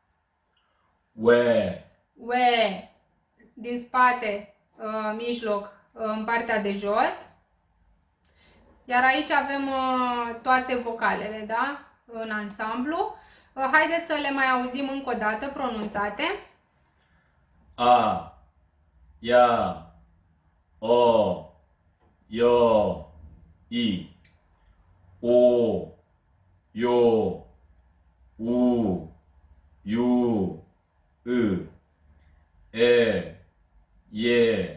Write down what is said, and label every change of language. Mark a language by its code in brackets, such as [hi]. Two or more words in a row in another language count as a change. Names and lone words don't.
[ko] We. [ro] Ue, din spate, mijloc, în partea de jos. Iar aici avem toate vocalele, da? În ansamblu. Haideți să le mai auzim încă o dată pronunțate. [ko] A. Ya. O. Yo. I. O. Yo. U. Yu. I. E. Ye.